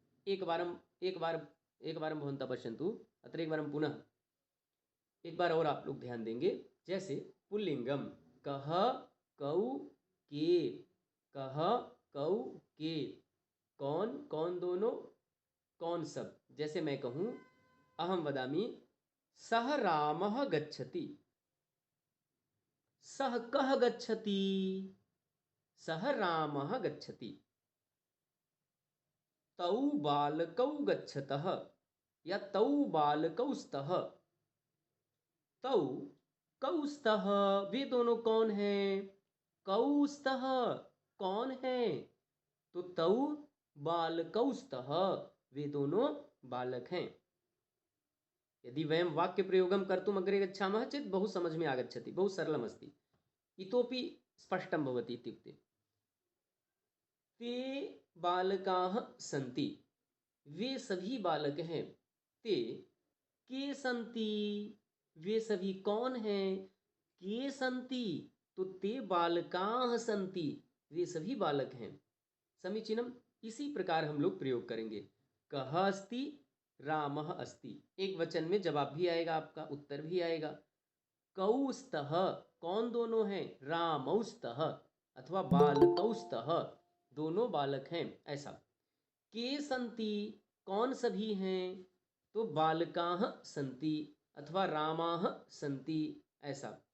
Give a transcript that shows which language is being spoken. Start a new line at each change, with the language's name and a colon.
Hindi: एक बार भवन्तः पश्यन्तु। अत्र एक बारं पुनः एक बार और आप लोग ध्यान देंगे। जैसे पुल्लिंगम कह, कौ, के, कह, कौ, के, कौन कौन दोनों, कौन सब। जैसे मैं कहूँ,
Sanskrit: अहम वदामि सह रामः गच्छति, सह कः गच्छति, सह रामः गच्छति। तौ बालकौ गच्छतः या तौ बालकौ स्तः, तौ कौ स्तः,
Hindi: वे दोनों कौन हैं।
Sanskrit: कौ स्तः कौन है, तो तौ बालकौ स्तः,
Hindi: वे दोनों बालक हैं।
Sanskrit: यदि वयं वाक्य प्रयोगं कर्तुम् अग्रे गच्छामः चेत् बहु समझ में आगच्छति, बहु सरलमस्ति। इतोपि स्पष्टं भवति। इत्युक्ते ते बालकाः सन्ति,
Hindi: वे सभी बालक हैं।
Sanskrit: ते के सन्ति,
Hindi: वे सभी कौन हैं।
Sanskrit: के सन्ति, तो ते बालकाः सन्ति,
Hindi: वे सभी बालक हैं।
Sanskrit: समीचीनम।
Hindi: इसी प्रकार हम लोग प्रयोग करेंगे।
Sanskrit: कः अस्ति, रामः अस्ति।
Hindi: एक वचन में जवाब भी आएगा, आपका उत्तर भी आएगा।
Sanskrit: कौ स्तः,
Hindi: कौन दोनों हैं।
Sanskrit: रामौ स्तः अथवा बालकौ स्तः,
Hindi: दोनों बालक हैं, ऐसा।
Sanskrit: के सन्ति,
Hindi: कौन सभी हैं,
Sanskrit: तो बालकाः सन्ति अथवा रामाः सन्ति, ऐसा।